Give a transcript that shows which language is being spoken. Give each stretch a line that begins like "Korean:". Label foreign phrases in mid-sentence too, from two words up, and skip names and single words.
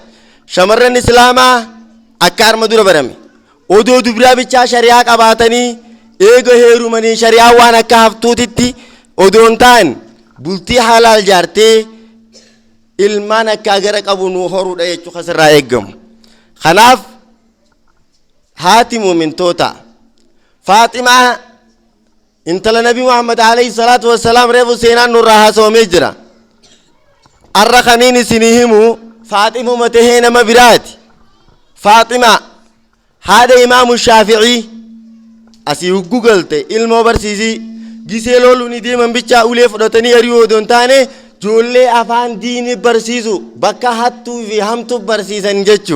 Oromo: Shamarran islaamaa akka arma dura barame odoo dubraa bichaa shari'aa qabaatanii eega heerumanii shari'aa waan akka haftuutitti odoon ta'an bultii halaal jaartee ilmaan akka gara qabu nu horuudha jechuu kasirraa eeggamu. Kanaaf haati muumintoota Faaximaa intala nabi Muhammad
Arabic: عليه الصلاة والسلام
Oromo: reefu seenaan nurraa haasawamee jira. Arra kaniin isinii himu Faaximuma tahee nama biraati. Faaxima haadha imaamu Shaafi'ii asii huggu galte ilmoo barsiisii gisee looluun deeman bichaa ulee fudhatanii ari'uu odoon taane joollee afaan diinii barsiisu bakka hattuu fi hamtuu barsiisan jechuu.